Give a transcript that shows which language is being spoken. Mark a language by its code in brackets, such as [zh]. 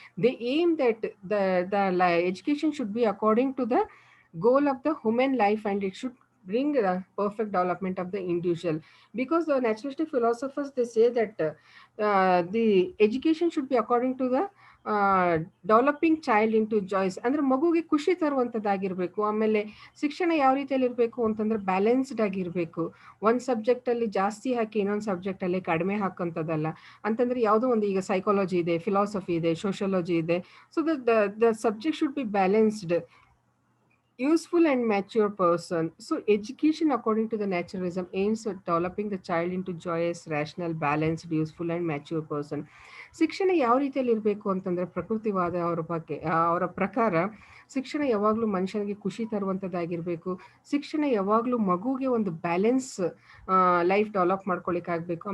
[en] They aim that education should be according to the goal of the human life, and it should bring the perfect development of the individual. Because the naturalistic philosophers, they say that the education should be according to the developing child into joys, [kn] ಅಂದರೆ ಮಗುಗೆ ಖುಷಿ ತರುವಂಥದ್ದಾಗಿರಬೇಕು. ಆಮೇಲೆ ಶಿಕ್ಷಣ ಯಾವ ರೀತಿಯಲ್ಲಿ ಇರಬೇಕು ಅಂತಂದರೆ balanced ಆಗಿರಬೇಕು. ಒಂದು ಸಬ್ಜೆಕ್ಟಲ್ಲಿ ಜಾಸ್ತಿ ಹಾಕಿ ಇನ್ನೊಂದು ಸಬ್ಜೆಕ್ಟಲ್ಲಿ ಕಡಿಮೆ ಹಾಕೋಂಥದ್ದಲ್ಲ. ಅಂತಂದರೆ ಯಾವುದೋ ಒಂದು, ಈಗ ಸೈಕಾಲಜಿ ಇದೆ, ಫಿಲಾಸಫಿ ಇದೆ, ಸೋಷಿಯಾಲಜಿ ಇದೆ. [en] So the subject should be balanced, useful and mature person. So education according to the naturalism aims at developing the child into joyous, rational, balanced, useful and mature person. [kn] ಶಿಕ್ಷಣ ಯಾವ ರೀತಿಯಲ್ಲಿ ಇರಬೇಕು ಅಂತಂದರೆ ಪ್ರಕೃತಿವಾದ ಅವರ ಬಗ್ಗೆ ಅವರ ಪ್ರಕಾರ ಶಿಕ್ಷಣ ಯಾವಾಗಲೂ ಮನುಷ್ಯನಿಗೆ ಖುಷಿ ತರುವಂಥದ್ದಾಗಿರಬೇಕು. ಶಿಕ್ಷಣ ಯಾವಾಗಲೂ ಮಗುಗೆ ಒಂದು ಬ್ಯಾಲೆನ್ಸ್ ಲೈಫ್ ಡೆವಲಪ್ ಮಾಡ್ಕೊಳ್ಳಿಕ್ಕಾಗಬೇಕು.